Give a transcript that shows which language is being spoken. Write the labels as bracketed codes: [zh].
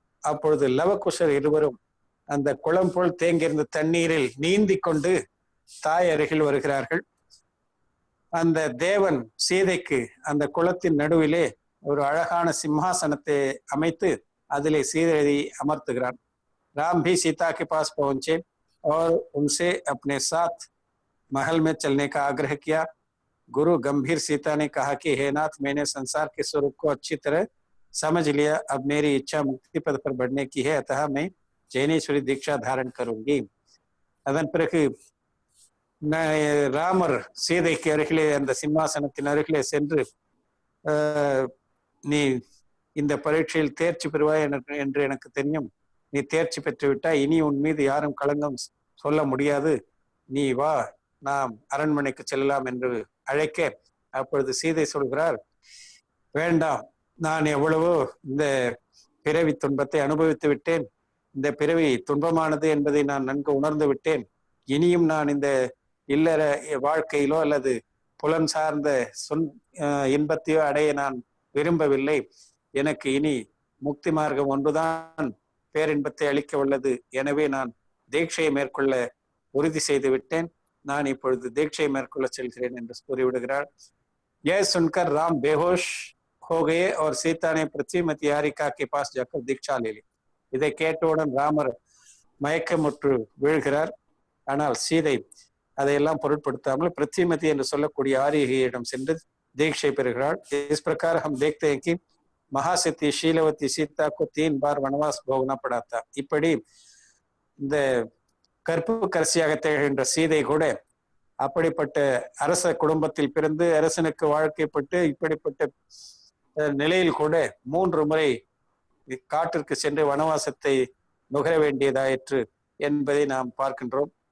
[ta] அப்பொழுது லவகுஷர் இருவரும் அந்த குளம் போல் தேங்கியிருந்த தண்ணீரில் நீந்தி கொண்டு தாய் அருகில் வருகிறார்கள். அந்த தேவன் சீதைக்கு அந்த குளத்தின் நடுவிலே ஒரு அழகான சிம்ஹாசனத்தை அமைத்து அதிலே சீதையை அமர்த்துகிறான். [hi] राम भी सीता के पास पहुंचे और उनसे अपने साथ महल में चलने का आग्रह किया। गुरु गंभीर सीता ने कहा कि हे नाथ, मैंने संसार के स्वरूप को अच्छी तरह समझ लिया. अब मेरी इच्छा मुक्ति पद पर बढ़ने की है, अतः मैं जैनेश्वरी दीक्षा धारण करूंगी. [ta] அதன் பிறகு ராமர் சீதைக்கு அருகிலே அந்த சிம்மாசனத்தின் அருகிலே சென்று நீ இந்த பரீட்சையில் தேர்ச்சி பெறுவாய் என்று எனக்கு தெரியும். நீ தேர்ச்சி பெற்று விட்டாய். இனி உன் மீது யாரும் களங்கம் சொல்ல முடியாது. நீ வா, நாம் அரண்மனைக்கு செல்லலாம் என்று அழைக்க, அப்பொழுது சீதை சொல்கிறார், வேண்டாம், நான் எவ்வளவோ இந்த பிறவி துன்பத்தை அனுபவித்து விட்டேன். இந்த பிறவி துன்பமானது என்பதை நான் நன்கு உணர்ந்து விட்டேன். இனியும் நான் இந்த இல்லற வாழ்க்கையிலோ அல்லது புலன் சார்ந்த இன்பத்தையோ அடைய நான் விரும்பவில்லை. எனக்கு இனி முக்தி மார்க்கம் ஒன்றுதான் பேரின்பத்தை அளிக்க உள்ளது. எனவே நான் தீட்சையை மேற்கொள்ள உறுதி செய்து விட்டேன். நான் இப்பொழுது தீட்சையை மேற்கொள்ள செல்கிறேன் என்று கூறிவிடுகிறார். [hi] यह सुनकर राम बेहोश हो गए और सीता ने पृथ्वीमती हारिका के पास जाकर दीक्षा ले ली. [ta] இதை கேட்டவுடன் ராமர் மயக்கமுற்று வீழ்கிறார். ஆனால் சீதை அதையெல்லாம் பொருட்படுத்தாமல் பிருத்திவிமதி என்று சொல்லக்கூடிய ஆரிகையிடம் சென்று दीक्षा பெறுகிறாள். [hi] इस प्रकार हम देखते हैं कि महासिद्धि शीलवती सीता को 3 बार वनवास भोगना पड़ा था. [ta] இப்படி இந்த கற்பு கரசியாக திகழ்கின்ற சீதை கூட அப்படிப்பட்ட அரச குடும்பத்தில் பிறந்து அரசனுக்கு வாழ்க்கைப்பட்டு இப்படிப்பட்ட நிலையில் கூட 3 முறை காட்டிற்கு சென்று வனவாசத்தை நுகர வேண்டியதாயிற்று என்பதை நாம் பார்க்கின்றோம்.